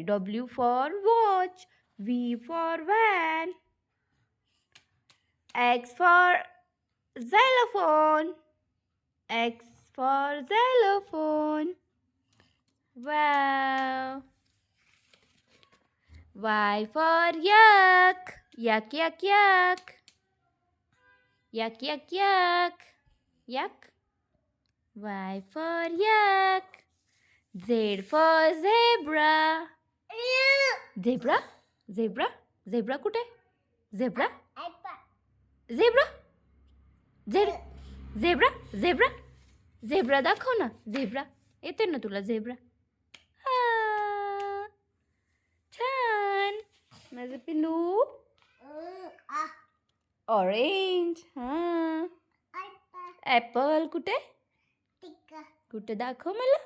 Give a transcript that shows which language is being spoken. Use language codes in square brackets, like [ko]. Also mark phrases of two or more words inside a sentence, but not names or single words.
[en] W for watch. V for van. X for xylophone. X for xylophone. Wow. Y for yak. Yak, yak, yak. Yak, yak, yak. Yak. Y for yak. Z for zebra. Zebra? Zebra? [mr] Zebra कुठे? Zebra? Zebra? Zebra? Zebra? Zebra दाखव ना. Zebra. येते ना तुला zebra? छान. माझं पिल्लू. ऑरेंज. हां. ॲपल कुठे? कुठे दाखव मला.